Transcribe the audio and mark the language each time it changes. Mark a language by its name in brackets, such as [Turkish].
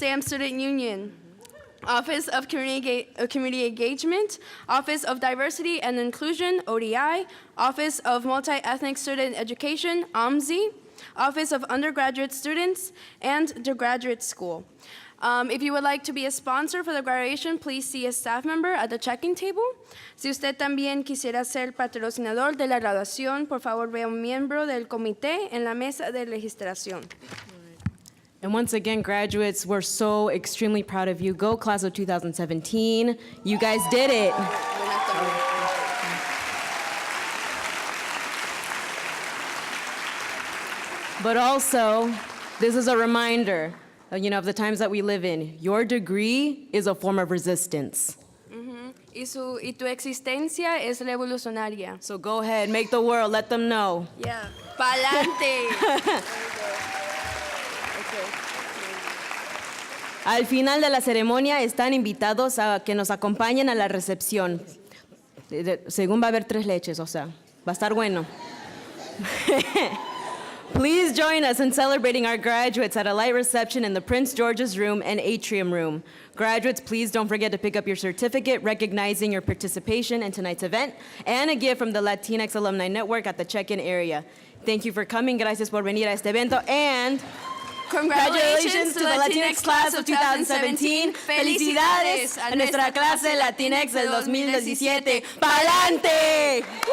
[English] Stamp Student Union. Office of Community Engagement, Office of Diversity and Inclusion, ODI, Office of Multi-Ethnic Student Education, OMSI, Office of Undergraduate Students, and the Graduate School. If you would like to be a sponsor for the graduation, please see a staff member at the check-in table. [Spanish] Si usted también quisiera ser patrocinador de la graduación, por favor vea un miembro del comité en la mesa de registración. [English] And once again, graduates, we're so extremely proud of you. Go class of 2017. You guys did it. But also, this is a reminder, of the times that we live in. Your degree is a form of resistance. [Spanish] Y tu existencia es revolucionaria. [English] So go ahead, make the world, let them know. [Spanish] Yeah. Pa'lante. Al final de la ceremonia están invitados a que nos acompañen a la recepción. Según va a haber 3 leches, o sea, va a estar bueno. [English] Please join us in celebrating our graduates at a light reception in the Prince George's Room and Atrium Room. Graduates, please don't forget to pick up your certificate recognizing your participation in tonight's event and a gift from the Latinx Alumni Network at the check-in area. Thank you for coming. [Spanish] Gracias por venir a este evento. [English] And Congratulations to the Latinx class of 2017. [Spanish] Felicidades a nuestra clase Latinx del 2017. ¡Pa'lante!